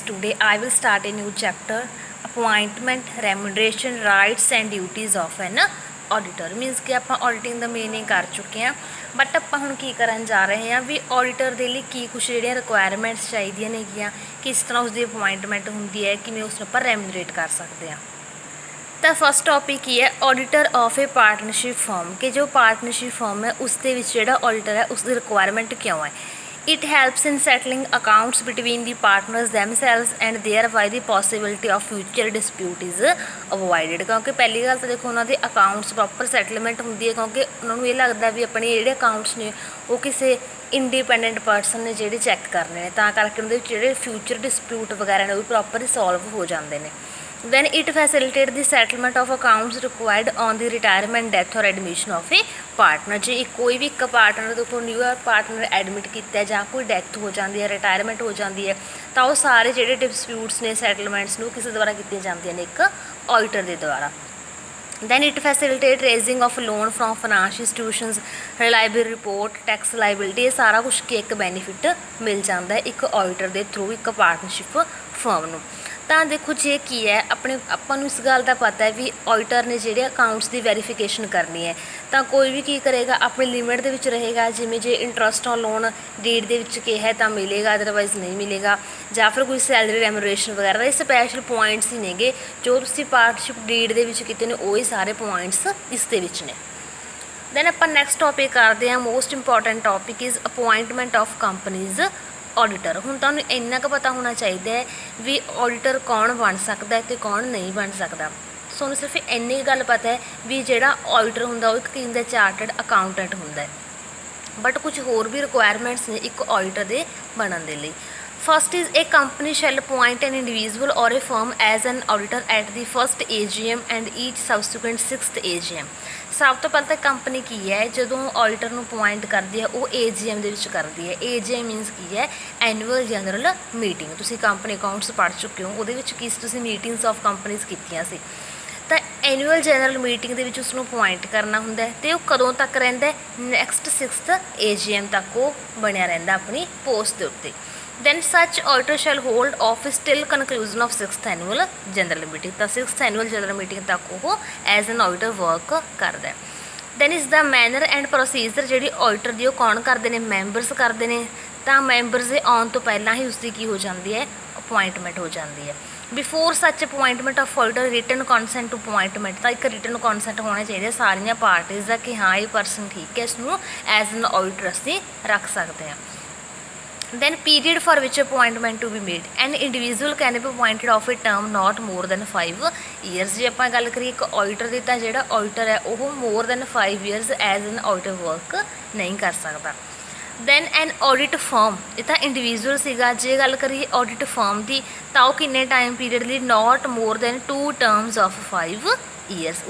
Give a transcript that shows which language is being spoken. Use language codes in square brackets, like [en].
[en] Today I will start a new chapter, appointment, remuneration, rights and duties of an auditor. [pa] Means कि ਆਪਾਂ auditing ਦਾ meaning ਕਰ ਚੁੱਕੇ ਹਾਂ, but ਆਪਾਂ ਹੁਣ ਕੀ ਕਰਨ ਜਾ ਰਹੇ ਹਾਂ ਵੀ auditor ਦੇ ਲਈ ਕੀ ਕੁਛ ਜਿਹੜੀਆਂ ਰਿਕੁਆਇਰਮੈਂਟਸ ਚਾਹੀਦੀਆਂ ਨੇਗੀਆਂ, ਕਿਸ ਤਰ੍ਹਾਂ ਉਸਦੀ ਅਪੁਆਇੰਟਮੈਂਟ ਹੁੰਦੀ ਹੈ, ਕਿਵੇਂ ਉਸ ਨੂੰ ਆਪਾਂ ਰੈਮੂਨਰੇਟ ਕਰ ਸਕਦੇ ਹਾਂ। ਤਾਂ ਫਸਟ ਟੌਪਿਕ ਕੀ ਹੈ, [en] auditor of a partnership firm, [pa] ਕਿ ਜੋ ਪਾਰਟਨਰਸ਼ਿਪ ਫਰਮ ਹੈ ਉਸ ਦੇ ਵਿੱਚ ਜਿਹੜਾ ਆਡੀਟਰ ਹੈ ਉਸਦੀ ਰਿਕੁਆਇਰਮੈਂਟ ਕਿਉਂ ਹੈ। [en] It helps in settling accounts between the partners themselves and thereby the possibility of future dispute is avoided। [pa] ਕਿਉਂਕਿ ਪਹਿਲੀ ਗੱਲ ਤਾਂ ਦੇਖੋ ਉਹਨਾਂ ਦੇ ਅਕਾਊਂਟਸ ਪ੍ਰੋਪਰ ਸੈਟਲਮੈਂਟ ਹੁੰਦੀ ਹੈ, ਕਿਉਂਕਿ ਉਹਨਾਂ ਨੂੰ ਇਹ ਲੱਗਦਾ ਵੀ ਆਪਣੇ ਜਿਹੜੇ ਅਕਾਊਂਟਸ ਨੇ ਉਹ ਕਿਸੇ ਇੰਡੀਪੈਂਡੈਂਟ ਪਰਸਨ ਨੇ ਜਿਹੜੇ ਚੈੱਕ ਕਰਨੇ ਨੇ, ਤਾਂ ਕਰਕੇ ਉਹਦੇ ਵਿੱਚ ਜਿਹੜੇ ਫਿਊਚਰ ਡਿਸਪਿਊਟ ਵਗੈਰਾ ਨੇ ਉਹ ਪ੍ਰੋਪਰ ਸੋਲਵ ਹੋ ਜਾਂਦੇ ਨੇ। [en] Then it facilitates the settlement of accounts required on the retirement, death or admission of a partner। [pa] ਜੇ ਕੋਈ ਵੀ ਇੱਕ ਪਾਰਟਨਰ ਦੇ ਕੋਲ ਨਿਊ ਪਾਰਟਨਰ ਐਡਮਿਟ ਕੀਤਾ ਜਾਂ ਕੋਈ ਡੈਥ ਹੋ ਜਾਂਦੀ ਹੈ, ਰਿਟਾਇਰਮੈਂਟ ਹੋ ਜਾਂਦੀ ਹੈ, ਤਾਂ ਉਹ ਸਾਰੇ ਜਿਹੜੇ ਡਿਸਪਿਊਟਸ ਨੇ, ਸੈਟਲਮੈਂਟਸ ਨੂੰ ਕਿਸੇ ਦੁਆਰਾ ਕੀਤੀਆਂ ਜਾਂਦੀਆਂ ਨੇ, ਇੱਕ ਆਡੀਟਰ ਦੇ ਦੁਆਰਾ। [en] Then it facilitates raising of loan from financial institutions, reliable report, tax liability। [pa] ਇਹ ਸਾਰਾ ਕੁਛ ਕੀ ਇੱਕ ਬੈਨੀਫਿਟ ਮਿਲ ਜਾਂਦਾ ਹੈ ਇੱਕ ਆਡੀਟਰ ਦੇ ਥਰੂ ਇੱਕ ਪਾਰਟਨਰਸ਼ਿਪ ਫਰਮ ਨੂੰ। ਤਾਂ ਦੇਖੋ ਜੇ ਕੀ ਹੈ, ਆਪਾਂ ਨੂੰ ਇਸ ਗੱਲ ਦਾ ਪਤਾ ਹੈ ਵੀ ਆਡੀਟਰ ਨੇ ਜਿਹੜੇ ਅਕਾਊਂਟਸ ਦੀ ਵੈਰੀਫਿਕੇਸ਼ਨ ਕਰਨੀ ਹੈ, ਤਾਂ ਕੋਈ ਵੀ ਕੀ ਕਰੇਗਾ ਆਪਣੀ ਲਿਮਿਟ ਦੇ ਵਿੱਚ ਰਹੇਗਾ। ਜਿਵੇਂ ਜੇ ਇੰਟਰਸਟ ਔਨ ਲੋਨ ਡੀਡ ਦੇ ਵਿੱਚ ਕਿਹਾ ਤਾਂ ਮਿਲੇਗਾ, ਅਦਰਵਾਈਜ਼ ਨਹੀਂ ਮਿਲੇਗਾ, ਜਾਂ ਫਿਰ ਕੋਈ ਸੈਲਰੀ ਰੈਮੂਨਰੇਸ਼ਨ ਵਗੈਰਾ ਦੇ ਸਪੈਸ਼ਲ ਪੁਆਇੰਟਸ ਹੀ ਨੇਗੇ ਜੋ ਤੁਸੀਂ ਪਾਰਟਨਰਸ਼ਿਪ ਡੀਡ ਦੇ ਵਿੱਚ ਕੀਤੇ ਨੇ, ਉਹ ਹੀ ਸਾਰੇ ਪੁਆਇੰਟਸ ਇਸ ਦੇ ਵਿੱਚ ਨੇ। [en] then ਆਪਾਂ next topic [pa] ਕਰਦੇ ਹਾਂ, [en] Most important topic is appointment of companies auditor. [pa] ਹੁਣ ਤੁਹਾਨੂੰ ਇੰਨਾ ਕੁ ਪਤਾ ਹੋਣਾ ਚਾਹੀਦਾ ਹੈ ਵੀ ਆਡੀਟਰ ਕੌਣ ਬਣ ਸਕਦਾ ਅਤੇ ਕੌਣ ਨਹੀਂ ਬਣ ਸਕਦਾ। ਤੁਹਾਨੂੰ ਸਿਰਫ ਇੰਨੀ ਗੱਲ ਪਤਾ ਹੈ ਵੀ ਜਿਹੜਾ ਆਡੀਟਰ ਹੁੰਦਾ ਉਹ ਇੱਕ ਕਿਸਮ ਦਾ ਚਾਰਟਰਡ ਅਕਾਊਂਟੈਂਟ ਹੁੰਦਾ ਹੈ, ਬਟ ਕੁਝ ਹੋਰ ਵੀ ਰਿਕੁਆਇਰਮੈਂਟਸ ਨੇ ਇੱਕ ਆਡੀਟਰ ਦੇ ਬਣਨ ਦੇ ਲਈ। [en] First is a company shall appoint an individual or a firm as an auditor at the first AGM and each subsequent 6th AGM। [pa] ਸਭ ਤੋਂ ਪਹਿਲਾਂ ਤਾਂ ਕੰਪਨੀ ਕੀ ਹੈ, ਜਦੋਂ ਆਡੀਟਰ ਨੂੰ ਅਪੁਆਇੰਟ ਕਰਦੀ ਹੈ ਉਹ AGM ਦੇ ਵਿੱਚ ਕਰਦੀ ਹੈ। AGM ਮੀਨਸ ਕੀ ਹੈ, ਐਨੂਅਲ ਜਨਰਲ ਮੀਟਿੰਗ। ਤੁਸੀਂ ਕੰਪਨੀ ਅਕਾਊਂਟਸ ਪੜ੍ਹ ਚੁੱਕੇ ਹੋ, ਉਹਦੇ ਵਿੱਚ ਤੁਸੀਂ [en] meetings of companies [pa] ਕੀਤੀਆਂ ਸੀ। ਤਾਂ ਐਨੂਅਲ ਜਨਰਲ ਮੀਟਿੰਗ ਦੇ ਵਿੱਚ ਉਸਨੂੰ ਅਪੁਆਇੰਟ ਕਰਨਾ ਹੁੰਦਾ ਹੈ, ਅਤੇ ਉਹ ਕਦੋਂ ਤੱਕ ਰਹਿੰਦਾ, [en] next 6th AGM [pa] ਤੱਕ ਉਹ ਬਣਿਆ ਰਹਿੰਦਾ ਆਪਣੀ ਪੋਸਟ ਦੇ ਉੱਤੇ। [en] Then such auditor shall hold office till conclusion of 6th annual general meeting। [pa] ਤਾਂ [en] 6th annual general meeting [pa] ਤੱਕ ਉਹ ਐਜ਼ ਐਨ ਆਡੀਟਰ ਵਰਕ ਕਰਦਾ ਹੈ। [en] then is the manner and procedure, [pa] ਜਿਹੜੀ ਆਡੀਟਰ ਦੀ ਉਹ ਕੌਣ ਕਰਦੇ ਨੇ, ਮੈਂਬਰਸ ਕਰਦੇ ਨੇ। ਤਾਂ ਮੈਂਬਰਸ ਦੇ ਆਉਣ ਤੋਂ ਪਹਿਲਾਂ ਹੀ ਉਸਦੀ ਕੀ ਹੋ ਜਾਂਦੀ ਹੈ, ਅਪੁਆਇੰਟਮੈਂਟ ਹੋ ਜਾਂਦੀ ਹੈ। [en] before such appointment of auditor written consent to appointment, [pa] ਤਾਂ ਇੱਕ ਰਿਟਨ ਕੌਨਸੈਂਟ ਹੋਣਾ ਚਾਹੀਦਾ ਸਾਰੀਆਂ ਪਾਰਟੀਜ਼ ਦਾ ਕਿ ਹਾਂ ਇਹ ਪਰਸਨ ਠੀਕ ਹੈ, ਇਸਨੂੰ ਐਜ਼ ਐਨ ਆਡੀਟਰ ਅਸੀਂ ਰੱਖ ਸਕਦੇ ਹਾਂ। [en] Then period for which appointment to be made, an individual can be appointed of a term not more than 5 years। [pa] ਜੇ ਆਪਾਂ ਗੱਲ ਕਰੀਏ ਇੱਕ ਆਡੀਟਰ ਦੀ, ਤਾਂ ਜਿਹੜਾ ਆਡੀਟਰ ਹੈ ਉਹ [en] more than 5 years [pa] as an auditor work ਨਹੀਂ ਕਰ ਸਕਦਾ। [en] than an audit firm, [pa] ਇਹ ਤਾਂ ਇੰਡੀਵਿਜੂਅਲ ਸੀਗਾ। ਜੇ ਗੱਲ ਕਰੀਏ ਆਡਿਟ ਫਰਮ ਦੀ, ਤਾਂ ਉਹ ਕਿੰਨੇ ਟਾਈਮ ਪੀਰੀਅਡ ਲਈ, [en] Not more than 2 terms of 5 years।